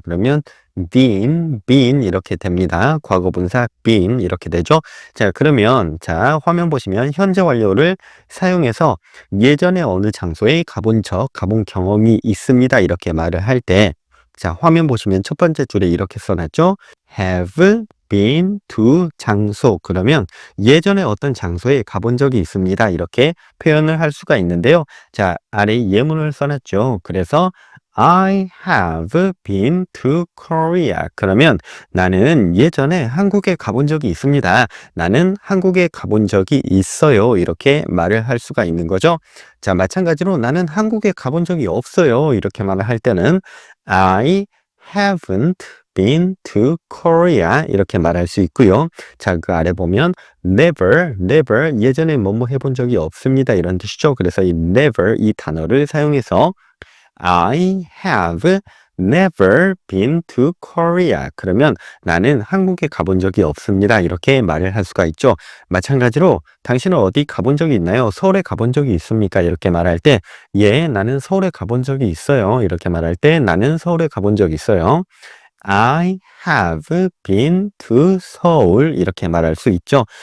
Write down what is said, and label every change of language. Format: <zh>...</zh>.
<ko>그러면 been 이렇게 됩니다. 과거 분사 been 이렇게 되죠. 자, 그러면 자, 화면 보시면 현재 완료를 사용해서 예전에 어느 장소에 가본 경험이 있습니다. 이렇게 말을 할 때 자, 화면 보시면 첫 번째 줄에 이렇게 써놨죠.</ko> <en>have been to 장소.</en> <ko>그러면 예전에 어떤 장소에 가본 적이 있습니다. 이렇게 표현을 할 수가 있는데요. 자, 아래 예문을 써놨죠.</ko> <en>그래서 I have been to Korea.</en> <ko>그러면 나는 예전에 한국에 가본 적이 있습니다. 나는 한국에 가본 적이 있어요. 이렇게 말을 할 수가 있는 거죠. 자, 마찬가지로 나는 한국에 가본 적이 없어요. 이렇게 말을 할 때는</ko> <en>I haven't been to Korea</en> <ko>이렇게 말할 수 있고요. 자, 그 아래 보면 never 예전에 뭐뭐 해본 적이 없습니다. 이런 뜻이죠.</ko> <en>그래서 이 never</en> <ko>이 단어를 사용해서</ko> <en>I have never been to Korea.</en> <ko>그러면 나는 한국에 가본 적이 없습니다. 이렇게 말을 할 수가 있죠. 마찬가지로 당신은 어디 가본 적이 있나요? 서울에 가본 적이 있습니까? 이렇게 말할 때 예, 나는 서울에 가본 적이 있어요. 이렇게 말할 때 나는 서울에 가본 적이 있어요.</ko> <en>I have been to 서울</en> <ko>이렇게 말할 수 있죠.</ko>